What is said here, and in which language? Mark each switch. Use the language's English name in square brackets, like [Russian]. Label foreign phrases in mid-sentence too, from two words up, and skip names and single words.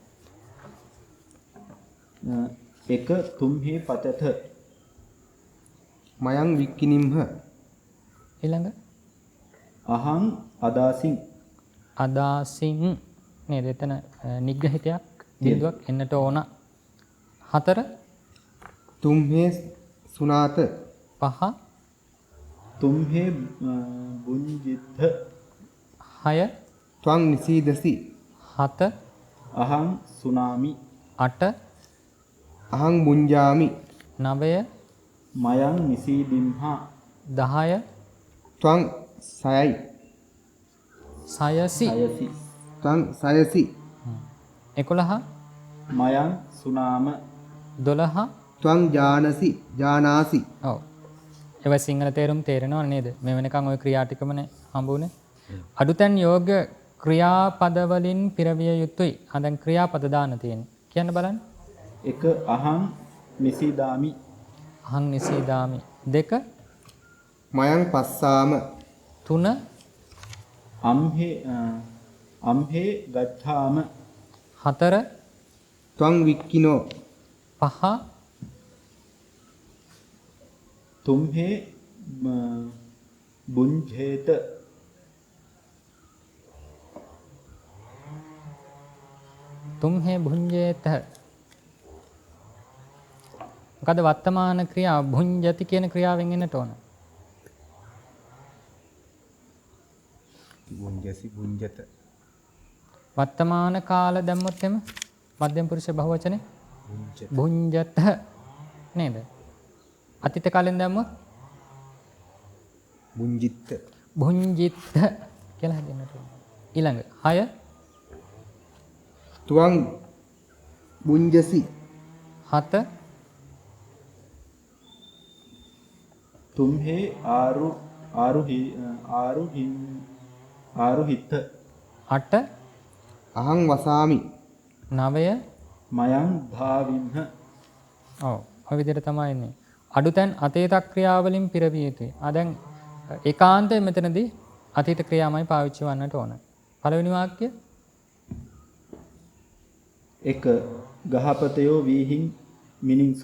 [Pali] එක තුම්හි පතත. මයං වික්කිනිම්හ. [Sinhala] ඊළඟ [Pali] අහං අදාසින්. [Sinhala] අදාසින් නේද? එතන නිග්‍රහිතයක් බිඳුවක් එන්නට ඕන. 4 [Pali] තුම්හේ සුනාත. [Sinhala] 5 [Pali] තුම්හේ බුඤ්ජිත්ත. [Sinhala] 6 [Pali] ත්වං නිසීදසි. [Sinhala] 7 [Pali] අහං සුනාමි. [Sinhala] 8 [Pali] අහං බුඤ්ජාමි. [Sinhala] 9 [Pali] මයං නිසීදිම්හා. [Sinhala] 10 [Pali] ත්වං සයයි. සයසි අයසි. ත්වං සයසි. [Sinhala] 11 [Pali] මයං සුනාම. [Sinhala] 12 [Pali] ත්වං ජානාසි. [Sinhala] ඔව් ඒවා සිංහල තේරුම් තේරෙනව නේද? මේ වෙනකන් ওই ක්‍රියා ටිකමනේ හම්බුනේ. අඩුතැන් යෝග ක්‍රියාපද වලින් පිරවිය යුතුයි. දැන් ක්‍රියාපද දාන්න තියෙන්නේ. කියන්න බලන්න. [Pali] එක අහං නිසීදාමි. අහං නිසීදාමි. 2 මයං පස්සාම. [Sinhala] 3 [Pali] අම්හේ ගච්ඡාම. [Sinhala] 4 [Pali] ත්වං වික්කිනෝ. [Sinhala] 5 [Pali] තුම්හේ බුඤ්ජේත. තුම්හේ භුඤ්ජේත. [Sinhala] මොකද වර්තමාන ක්‍රියාව භුඤ්ජති කියන ක්‍රියාවෙන් එන්නට ඕන. [Pali] බුඤ්ජසි බුඤ්ජත. [Sinhala] වර්තමාන කාල දැම්මොත් එම මධ්‍යම පුරුෂ බහුවචනේ භුඤ්ජත නේද? අතීත කාලෙන් දැම්මොත් [Pali] බුඤ්ජිත්ත. [Sinhala] භුඤ්ජිත කියලා හදන්නට ඕන. ඊළඟ 6 [Pali] ත්වං බුඤ්ජසි. [Sinhala] 7 [Pali] තුම්හේ ආරුහිත. [Sinhala] 8 [Pali] අහං වසාමි. [Sinhala] 9 [Pali] මයං භාවිම්හ. [Sinhala] ඔව් ඔය විදිහට තමයි ඉන්නේ. අඩුතැන් අතීත ක්‍රියාවලින් පිරවිය යුතුයි. දැන් ඒකාන්තයෙන් මෙතනදී අතීත ක්‍රියාමයි පාවිච්චි වන්නට ඕන. පළවෙනි වාක්‍ය [Pali] එක ගහපතයෝ වීහින් මිනින්සු.